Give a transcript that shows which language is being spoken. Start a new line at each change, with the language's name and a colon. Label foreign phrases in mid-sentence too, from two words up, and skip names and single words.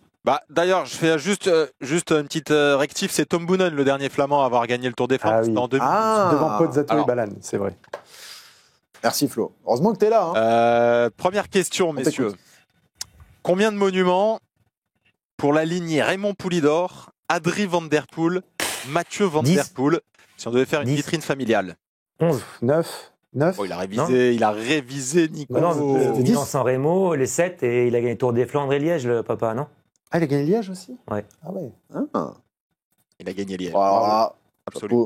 French: D'ailleurs, je fais juste une petite rectif. C'est Tom Boonen, le dernier Flamand à avoir gagné le Tour des Flandres. C'était en 2000. Devant Pozzato et Balan, c'est vrai. Merci, Flo. Heureusement que tu es là. Première question, messieurs. Combien de monuments pour la lignée Raymond Poulidor Adrie Van Der Poel, Mathieu Van 10. Der Poel. Si on devait faire une 10. vitrine familiale. 11. 9. Oh, il a révisé, Nico. Bah non, Milan-San Remo, les 7, et il a gagné le Tour des Flandres et Liège, le papa, non? Ah, il a gagné Liège aussi? Ouais. Ah ouais. Ah. Il a gagné Liège. Voilà. Absolument.